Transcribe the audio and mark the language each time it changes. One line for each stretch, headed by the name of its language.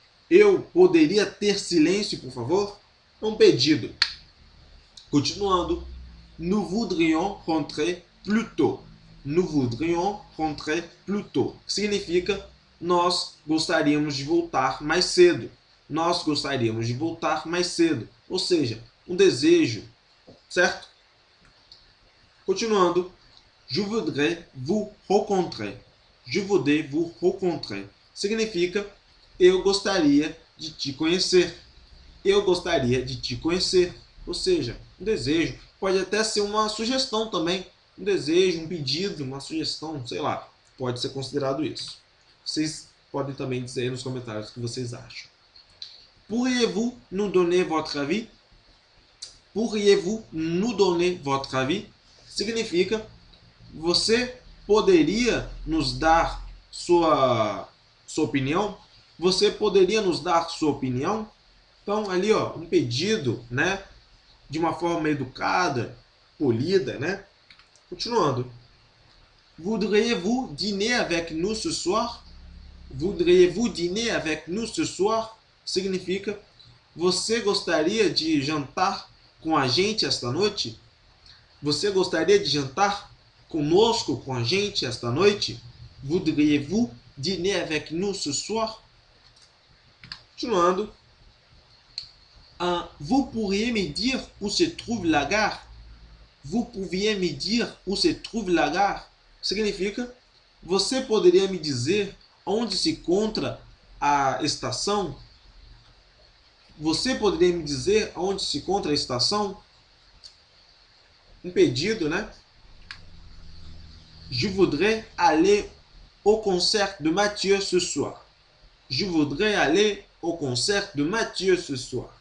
Portuguese: Eu poderia ter silêncio, por favor? Um pedido. Continuando.
French: Nous voudrions rentrer plus tôt. Nous voudrions rentrer plus tôt.
Portuguese: Significa nós gostaríamos de voltar mais cedo. Nós gostaríamos de voltar mais cedo. Ou seja, um desejo, certo? Continuando.
French: Je voudrais vous rencontrer. Je voudrais vous rencontrer.
Portuguese: Significa eu gostaria de te conhecer. Eu gostaria de te conhecer. Ou seja, um desejo. Pode até ser uma sugestão também. Um desejo, um pedido, uma sugestão, sei lá. Pode ser considerado isso. Vocês podem também dizer aí nos comentários o que vocês acham.
French: Pourriez-vous nous donner votre avis? Pourriez-vous nous donner votre avis?
Portuguese: Significa, você poderia nos dar sua opinião? Você poderia nos dar sua opinião? Então, ali, ó, um pedido, né? De uma forma educada, polida, né? Continuando.
French: Voudriez-vous dîner avec nous ce soir? Voudriez-vous dîner avec nous ce soir?
Portuguese: Significa, você gostaria de jantar com a gente esta noite? Você gostaria de jantar conosco, com a gente esta noite?
French: Voudriez-vous dîner avec nous ce soir?
Portuguese: Continuando.
French: Vous pourriez me dire où se trouve la gare? Vous pourriez me dire où se trouve la gare?
Portuguese: Significa, você poderia me dizer onde se encontra a estação? Você poderia me dizer onde se encontra a estação? Um pedido, né?
French: Je voudrais aller au concert de Mathieu ce soir. Je voudrais aller au concert de Mathieu ce soir.